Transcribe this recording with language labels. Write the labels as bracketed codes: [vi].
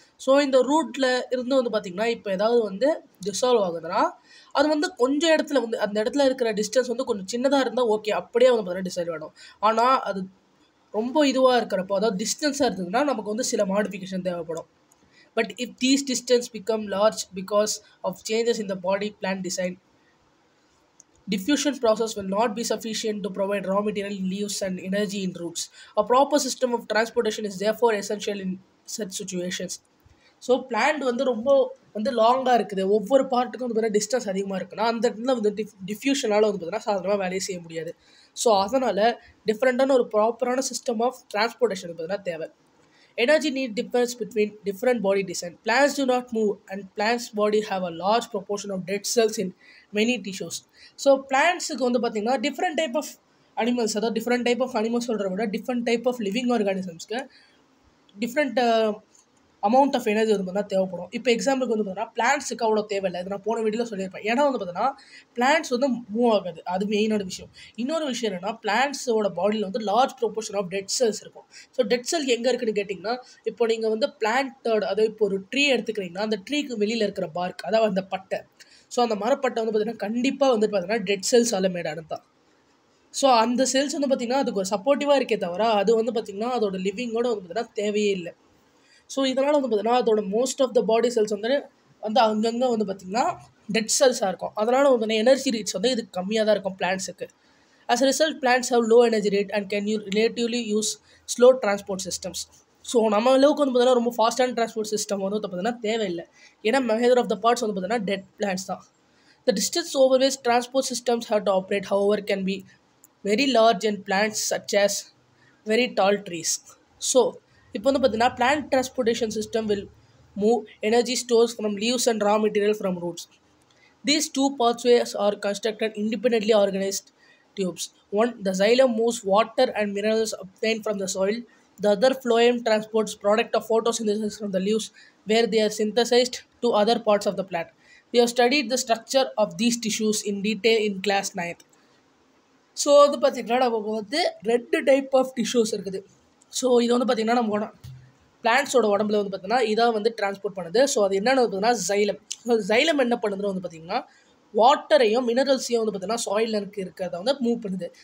[ta] So இந்த ரூட்டில் இருந்து வந்து பார்த்திங்கன்னா இப்போ ஏதாவது வந்து டிசால்வ் ஆகுதுன்னா அது வந்து கொஞ்சம் இடத்துல வந்து அந்த இடத்துல இருக்கிற டிஸ்டன்ஸ் வந்து கொஞ்சம் சின்னதாக இருந்தால் ஓகே, அப்படியே வந்து பார்த்தீங்கன்னா டிசால்வ் ஆகிடும். ஆனால் அது ரொம்ப இதுவாக இருக்கிறப்போ அதாவது டிஸ்டன்ஸாக இருந்ததுன்னா நமக்கு வந்து சில மாடிஃபிகேஷன் தேவைப்படும். [en] But if these distance become large because of changes in the body plant design, diffusion process will not be sufficient to provide raw material in leaves and energy in roots. A proper system of transportation is therefore essential in such situations. [ta] So plant வந்து ரொம்ப வந்து லாங்காக இருக்குது, ஒவ்வொரு பார்ட்டுக்கும் வந்து பார்த்தீங்கன்னா distance அதிகமாக இருக்குன்னா அந்த இடத்துல வந்து டிஃப்யூஷனால் வந்து பார்த்தீங்கன்னா சாதாரணமாக வேலையை செய்ய முடியாது. ஸோ அதனால் டிஃப்ரெண்ட்டான ஒரு ப்ராப்பரான சிஸ்டம் ஆஃப் டிரான்ஸ்போர்ட்டேஷன் பார்த்தீங்கன்னா தேவை. [en] Energy need differs between different body design. Plants do not move and plants body have a large proportion of dead cells in many tissues. [ta] So பிளான்ட்ஸுக்கு வந்து பார்த்திங்கன்னா டிஃப்ரெண்ட் டைப் ஆஃப் அனிமல்ஸ், அதாவது different type of animals சொல்கிறத விட different type of living ஆர்கானிசம்ஸ்க்கு different amount of energy வந்து பார்த்தீங்கன்னா தேவைப்படும். இப்போ எக்ஸாம்பிளுக்கு வந்து பார்த்தீங்கன்னா பிளான்ட்ஸுக்கு அவ்வளோ தேவையில்லை, இது நான் போன வீடியோவில் சொல்லியிருப்பேன். ஏன்னா வந்து பார்த்தீங்கன்னா பிளான்ட்ஸ் வந்து மூவ் ஆகாது, அது மெயினான விஷயம். இன்னொரு விஷயம் என்னென்னா பிளான்ட்ஸோட பாடியில் வந்து large proportion of dead cells இருக்கும். ஸோ டெட் செல் எங்கே இருக்குன்னு கேட்டிங்கன்னா இப்போ நீங்கள் வந்து பிளான்ட்டோட அதாவது இப்போ ஒரு ட்ரீ எடுத்துக்கிறீங்கன்னா அந்த ட்ரீக்கு வெளியில் இருக்கிற பார்க் அதாவது அந்த பட்டை, ஸோ அந்த மரப்பட்டை வந்து பார்த்திங்கன்னா கண்டிப்பாக வந்து பார்த்தீங்கன்னா டெட் செல்ஸால் மேடானது தான். ஸோ அந்த செல்ஸ் வந்து பார்த்திங்கன்னா அதுக்கு ஒரு சப்போர்ட்டிவாக இருக்கே தவிர அது வந்து பார்த்திங்கன்னா அதோட லிவிங்கோட வந்து பார்த்திங்கன்னா தேவையே இல்லை. ஸோ இதனால் வந்து பார்த்திங்கன்னா அதோட most of the body cells வந்து அங்கங்கே வந்து பார்த்திங்கன்னா டெட் செல்ஸாக இருக்கும். அதனால் வந்து பார்த்திங்கன்னா எனர்ஜி ரேட்ஸ் வந்து இது கம்மியாக தான் இருக்கும் பிளான்ட்ஸுக்கு. [en] As a result, plants have low energy rate and can relatively use slow transport systems. [ta] So நம்ம அளவுக்கு வந்து பார்த்தீங்கன்னா ரொம்ப ஃபாஸ்டான டிரான்ஸ்போர்ட் சிஸ்டம் வந்து பார்த்தீங்கன்னா தேவையில்லை. ஏன்னா மேஜர் ஆஃப் த பார்ட்ஸ் வந்து பார்த்தீங்கன்னா டெட் பிளான்ட்ஸ் தான். [en] The distance over which transport systems have to operate, however, can be very large in plants such as very tall trees. So [ta] இப்போ வந்து பார்த்தீங்கன்னா [en] plant transportation system will move energy stores from leaves and raw material from roots. These two pathways are constructed independently organized tubes. One, the xylem moves water and minerals obtained from the soil. The other, phloem, transports product of photosynthesis from the leaves where they are synthesized to other parts of the plant. We have studied the structure of these tissues in detail in class 9th. [ta] So வந்து பார்த்திங்கன்னா நமக்கு வந்து 2 type of tissues இருக்குது. So இது வந்து பார்த்திங்கன்னா நம்ம பிளான்ட்ஸோட உடம்புல வந்து பார்த்திங்கன்னா இதாக வந்து டிரான்ஸ்போர்ட் பண்ணுது. ஸோ அது என்னென்னு பார்த்தீங்கன்னா xylem. ஸோ xylem என்ன பண்ணுதுன்னு வந்து பார்த்திங்கன்னா வாட்டரையும் மினரல்ஸையும் வந்து பார்த்திங்கன்னா சாயிலில் இருக்கிறத வந்து மூவ் பண்ணுது.